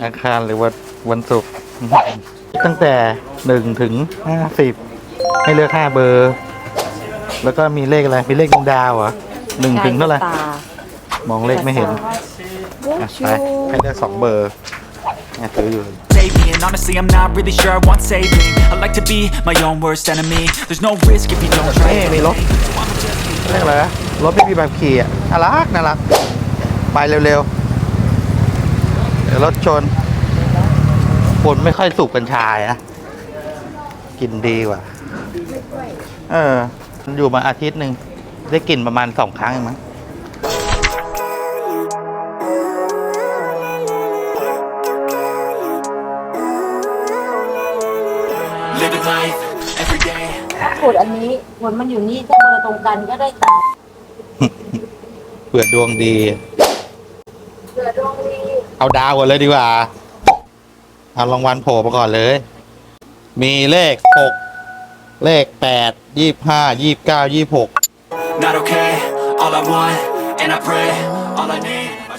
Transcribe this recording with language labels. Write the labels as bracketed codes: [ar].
[th] อังคารหรือวันศุกร์ตั้งแต่1 ถึง 50 ให้เลือก5 เบอร์ แล้วก็มีเลขอะไร มีเลขดวงดาวเหรอ1 ถึงเท่าไหร่ ตาม องเลขไม่เห็นอ่ะไปให้เลือก2 เบอร์เนี่ยซื้ออยู่ [en] Save me, and honestly I'm not really sure I want saving. I like to be my own worst enemy. There's no risk if you don't try [th] นี่มีรถเรียกอะไรนะรถไม่มีแบบขี่อ่ะน่ารักไปเร็วๆเดี๋ยวรถชนคนไม่ค่อยสูบกัญชานะกินดีกว่ามันอยู่มาอาทิตย์หนึ่งได้กลิ่นประมาณ2 ครั้งเองมั้ง [en] living life every day. [th] ถ้ากดอันนี้ผลมันอยู่นี่ถ้าเบอร์ตรงกันก็ได้ตังค์ เผื่อดวงดี เกิดดวงดี เอาดาวก่อนเลยดีกว่า เอารางวัลโผล่มาก่อนเลย มีเลข 6 เลข 8 25 29 26 [en] Not okay, all I want, and I pray, all I need.